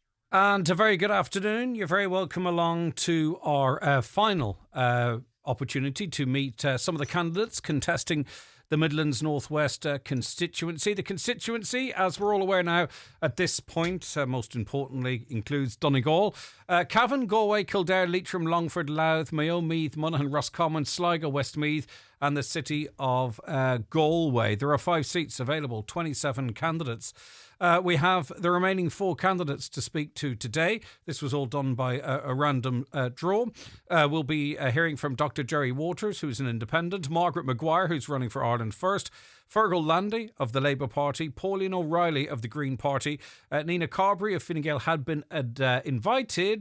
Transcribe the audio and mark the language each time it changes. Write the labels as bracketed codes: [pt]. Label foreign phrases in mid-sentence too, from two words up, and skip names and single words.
[en] And a very good afternoon. You're very welcome along to our final opportunity to meet some of the candidates contesting the Midlands Northwest constituency. The constituency, as we're all aware now at this point, most importantly, includes Donegal, Cavan, Galway, Kildare, Leitrim, Longford, Louth, Mayo, Meath, Monaghan, Roscommon, Sligo, Westmeath and the city of Galway. There are 5 seats available, 27 candidates. We have the remaining 4 candidates to speak to today. This was all done by a random draw. We'll be hearing from Dr. Gerry Waters, who's an independent, Margaret Maguire, who's running for Ireland First, Fergal Landy of the Labour Party, Pauline O'Reilly of the Green Party, Nina Carberry of Fine Gael had been invited.